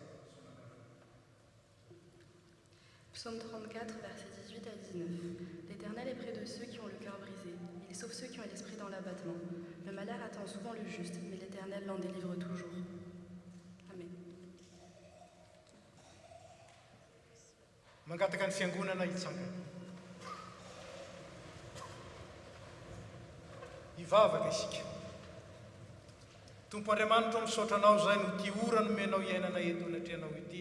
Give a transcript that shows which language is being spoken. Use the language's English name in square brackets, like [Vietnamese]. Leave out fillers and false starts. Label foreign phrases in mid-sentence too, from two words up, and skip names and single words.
[French] Psaume 34, versets 18 à 19. L'Éternel est près de ceux qui ont le cœur brisé. Il sauve ceux qui ont l'esprit dans l'abattement. Le malheur attend souvent le juste, mais l'Éternel l'en délivre toujours. Amen. [Malagasy] Mangataka ny fiangonana hitsangana. Hivavaka isika. Tompo Andriamanitra misaotra anao zay no ty ora nomenao iainana eto anatrehanao ity.